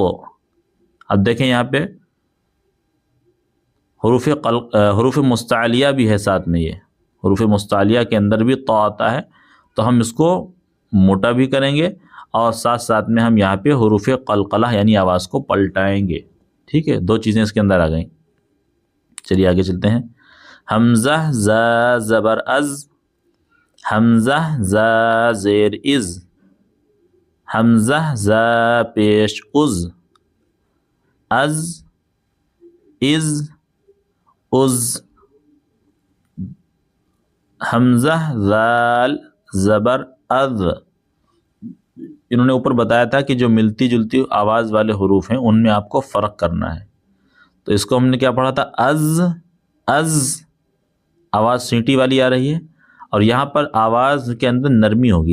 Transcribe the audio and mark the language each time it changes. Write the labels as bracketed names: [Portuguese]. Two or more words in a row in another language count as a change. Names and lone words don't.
[Urdu] اب دیکھیں یہاں پہ حروف مستعلیہ بھی ہے ساتھ میں، یہ حروف مستعلیہ کے اندر بھی طا آتا ہے، تو ہم اس کو موٹا بھی کریں گے اور ساتھ ساتھ میں ہم یہاں پہ حروف قلقلہ یعنی آواز کو پلٹائیں گے، ٹھیک ہے، 2 چیزیں اس کے اندر آ گئیں۔ چلیے آگے چلتے ہیں۔ حمزہ زا زبر از، حمزہ زا زیر از، حمزہ زا پیش از، از، از، از۔ حمزہ ذال زبر اذ، انہوں نے اوپر بتایا تھا کہ جو ملتی جلتی آواز والے حروف ہیں ان میں آپ کو فرق کرنا ہے. تو اس کو ہم نے کیا پڑھا تھا؟ از آواز سینٹی والی آ رہی ہے، اور یہاں پر آواز کے اندر نرمی ہوگی.